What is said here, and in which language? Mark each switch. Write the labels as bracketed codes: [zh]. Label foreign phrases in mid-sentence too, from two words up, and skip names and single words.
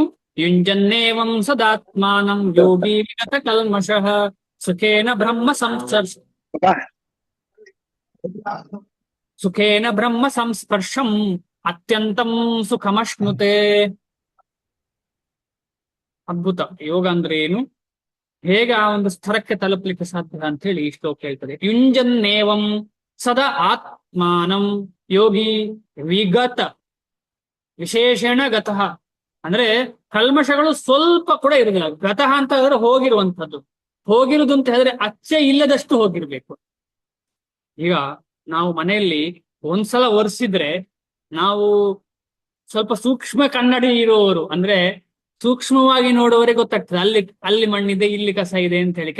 [sa] ಯುಂಜನ್ನೇವಂ ಸದಾತ್ಮಾನಂ ಯೋಗಿ ವಿಗತ ಕಲ್ಮಷಃ ಸುಖೇನ ಬ್ರಹ್ಮ ಸಂಸ್ಪರ್ಶಂ ಅತ್ಯಂತಂ ಸುಖಮಶ್ನುತೆ. [kn] ಅದ್ಭುತ. ಯೋಗ ಅಂದ್ರೆ ಏನು, ಹೇಗೆ ಆ ಒಂದು ಸ್ಥಳಕ್ಕೆ ತಲುಪಲಿಕ್ಕೆ ಸಾಧ್ಯ ಅಂತ ಹೇಳಿ ಈ ಶ್ಲೋಕ ಹೇಳ್ತದೆ. [sa] ಯುಂಜನ್ನೇವಂ ಸದಾ ಆತ್ಮಾನಂ ಯೋಗಿ ವಿಗತ ವಿಶೇಷಣ ಗತಃ, [kn] ಅಂದ್ರೆ ಕಲ್ಮಶಗಳು ಸ್ವಲ್ಪ ಕೂಡ ಇರುದಿಲ್ಲ. ಗತಃ ಅಂತ ಹೇಳಿದ್ರೆ ಹೋಗಿರುವಂತದ್ದು. ಹೋಗಿರುವುದು ಅಂತ ಹೇಳಿದ್ರೆ ಅಚ್ಚೆ ಇಲ್ಲದಷ್ಟು ಹೋಗಿರ್ಬೇಕು. ಈಗ ನಾವು ಮನೆಯಲ್ಲಿ ಒಂದ್ಸಲ ಒರೆಸಿದ್ರೆ, ನಾವು ಸ್ವಲ್ಪ ಸೂಕ್ಷ್ಮ ಕನ್ನಡಿ ಇರುವವರು, ಅಂದ್ರೆ ಸೂಕ್ಷ್ಮವಾಗಿ ನೋಡುವವರಿಗೆ ಗೊತ್ತಾಗ್ತದೆ ಅಲ್ಲಿ ಮಣ್ಣಿದೆ, ಇಲ್ಲಿ ಕಸ ಇದೆ ಅಂತ ಹೇಳಿ.